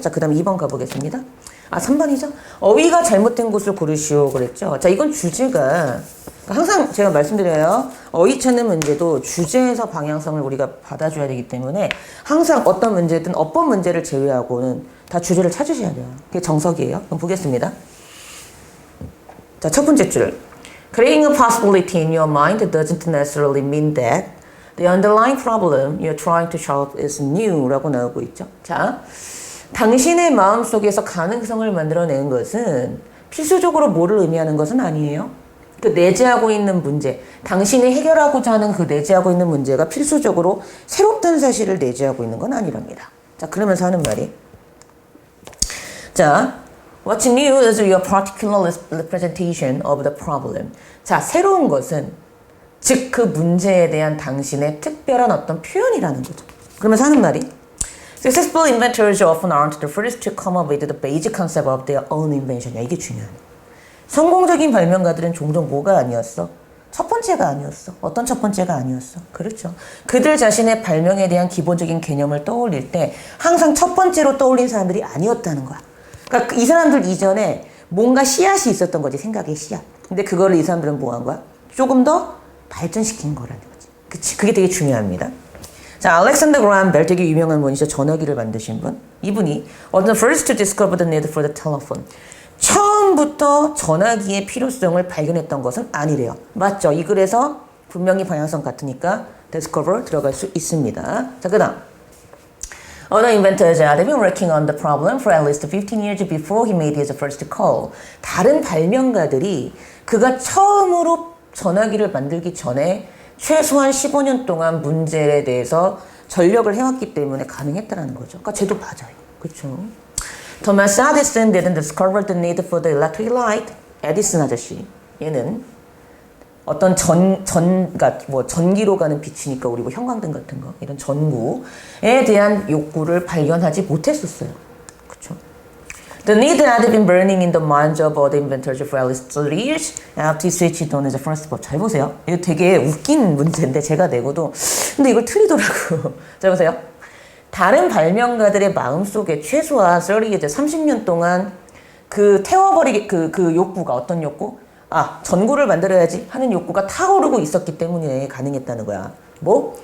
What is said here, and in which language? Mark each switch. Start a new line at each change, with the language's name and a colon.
Korean: 자, 그 다음 2번 가보겠습니다. 3번이죠? 어휘가 잘못된 곳을 고르시오 그랬죠? 자, 이건 주제가, 항상 제가 말씀드려요. 어휘 찾는 문제도 주제에서 방향성을 우리가 받아줘야 되기 때문에 항상 어떤 문제든 어법 문제를 제외하고는 다 주제를 찾으셔야 돼요. 그게 정석이에요. 그럼 보겠습니다. 자, 첫 번째 줄.
English: Creating a possibility in your mind doesn't necessarily mean that the underlying problem you're trying to solve is new
Korean: 라고 나오고 있죠. 자, 당신의 마음속에서 가능성을 만들어내는 것은 필수적으로 뭐를 의미하는 것은 아니에요. 그 내재하고 있는 문제, 당신이 해결하고자 하는 그 내재하고 있는 문제가 필수적으로 새롭다는 사실을 내재하고 있는 건 아니랍니다. 자, 그러면서 하는 말이, 자,
English: What's new is your particular representation of the problem.
Korean: 자, 새로운 것은 즉 그 문제에 대한 당신의 특별한 어떤 표현이라는 거죠. 그러면서 하는 말이,
English: Successful inventors often aren't the first to come up with the basic concept of their own invention.
Korean: 이게 중요해요. 성공적인 발명가들은 종종 뭐가 아니었어? 첫 번째가 아니었어. 어떤 첫 번째가 아니었어? 그렇죠. 그들 자신의 발명에 대한 기본적인 개념을 떠올릴 때 항상 첫 번째로 떠올린 사람들이 아니었다는 거야. 그러니까 이 사람들 이전에 뭔가 씨앗이 있었던 거지, 생각의 씨앗. 근데 그거를 이 사람들은 뭐 한 거야? 조금 더 발전시킨 거라는 거지. 그치? 그게 되게 중요합니다. 자, 알렉산더 그라함 벨, 되게 유명한 분이죠. 전화기를 만드신 분. 이분이
English: was the first to discover the need for the telephone.
Korean: 처음부터 전화기의 필요성을 발견했던 것은 아니래요. 맞죠? 이 글에서 분명히 방향성 같으니까 discover 들어갈 수 있습니다. 자, 그 다음.
English: Other inventors had been working on the problem for at least 15 years before he made his first call.
Korean: 다른 발명가들이 그가 처음으로 전화기를 만들기 전에 최소한 15년 동안 문제에 대해서 전력을 해왔기 때문에 가능했다는 거죠. 그러니까 쟤도 맞아요. 그렇죠?
English: Thomas Edison didn't discover the need for the electric light.
Korean: 에디슨 아저씨, 얘는 어떤 그러니까 뭐 전기로 가는 빛이니까 우리 뭐 형광등 같은 거, 이런 전구에 대한 욕구를 발견하지 못했었어요. 그렇죠?
English: The need had been burning in the minds of all the inventors for at least 30 years after switched on as a first 법.
Korean: 잘 보세요. 이거 되게 웃긴 문제인데 제가 내고도 근데 이걸 틀리더라고. 잘 보세요. 다른 발명가들의 마음속에 최소한 30년 동안 그 태워버리기 그 욕구가 어떤 욕구? 아, 전구를 만들어야지 하는 욕구가 타오르고 있었기 때문에 가능했다는 거야. 뭐?